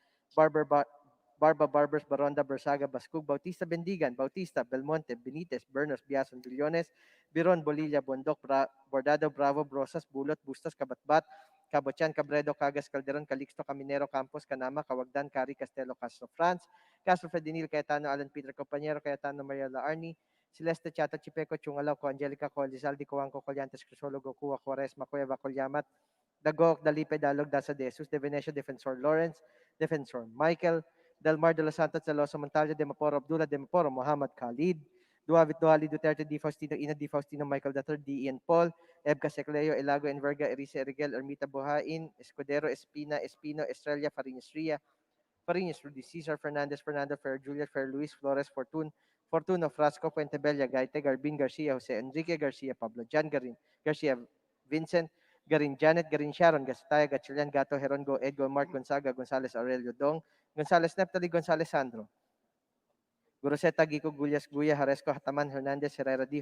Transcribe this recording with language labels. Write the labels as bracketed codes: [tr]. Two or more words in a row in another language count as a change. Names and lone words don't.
[tl] Barba, Barbers, Baronda, Bersaga, Bascug, Bautista, Bendigan, Bautista, Belmonte, Benitez, Bernos, Biason, Billones, Biron, Bolilla, Bondok, Bordado, Bravo, Brosas, Bulot, Bustas, Kabatbat, Cabochan, Cabredo, Cagas, Calderon, Calixto, Caminero, Campos, Canama, Cawagdan, Cari, Castelo, Castro, France, Castro Fredinil, Cayetano, Alan Peter Compañero, Cayetano, Maria Arni, Celeste Chata, Chipeco, Chungalaw, Co, Angelica, Co, Lizaldi, Coanco, Colyantes, Crisologo, Cuba, Quaresma, Cueva, Colyamat, Dagok, Dalipe, Dalog, Dasa de Jesus, De Venecia, Defensor Lawrence, Defensor Michael, Delmar de los Santos, Celoso Montalvo, Demaporo Abdullah, Demaporo Muhammad Khalid, Duavit Duali Duterte, Di Faustino, Ina Di Faustino, Michael III, D. Ian Paul, Ebca Secleo, Elago, Enverga, Erisa Erigel, Ermita Buhain, Escudero, Espina, Espino, Estrella, Fariñas Ria, Fariñas, Rudy Cesar, Fernandez, Fernando, Fer Juliet, Fer Luis, Flores, Fortuno, Frasco, Puentebella, Gaite, Garbin, Garcia, Jose Enrique Garcia, Pablo Jan Garin, Garcia, Vincent, Garin Janet, Garin Sharon, Gasataya, Gatchalian, Gato, Herongo, Edgo, Mark Gonzaga, Gonzales Aurelio Dong, Gonzales Neptali, Gonzales Sandro, Guroseta, Gico, Gullas, Guya, Haresco, Hataman, Hernandez, Herrera, D.